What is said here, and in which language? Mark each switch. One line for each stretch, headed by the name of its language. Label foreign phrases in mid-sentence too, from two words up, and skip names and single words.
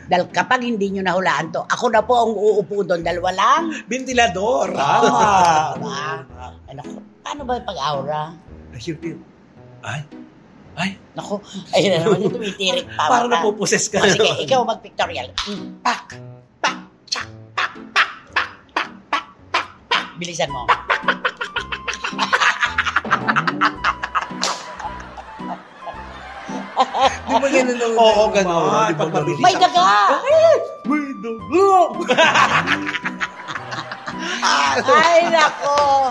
Filipino: Dahil kapag hindi nyo nahulaan to, ako na po ang uupo doon dahil walang... Ventilador. Tama. Diba? Ay, naku, paano ba yung pag-aura? Ay, syempre. Ay, Naku, ayun na naman yung tumitirik pa. parang napuposes ka. O, sige, ikaw mag-pictorial. Pak, pak, tsak, pak, pak, pak, pak, pak, pak, pak. Bilisan mo. Di ba ganun ang... Oo, ganun. Di ba ganun? May daga! May dugo! Ay, nako!